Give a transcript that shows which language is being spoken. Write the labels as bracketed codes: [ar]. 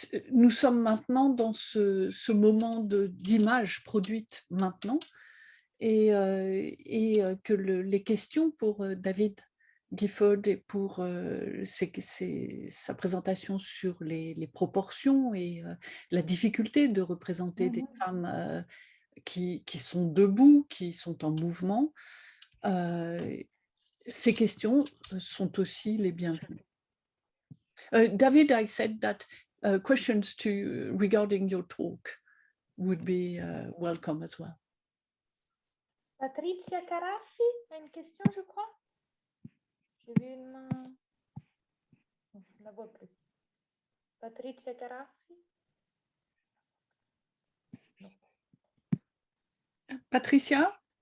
[fr] Nous sommes maintenant dans ce moment d'image produite maintenant et que les questions pour David Gifford et pour sa présentation sur les proportions et la difficulté de représenter des femmes qui sont debout, qui sont en mouvement, ces questions sont aussi les bienvenues. [en] David, I said that questions regarding your talk would be welcome as well. [fr] Patricia Caraffi a une question, je crois. J'ai vu une main. Non, je ne la vois plus. Patricia Caraffi. Patricia?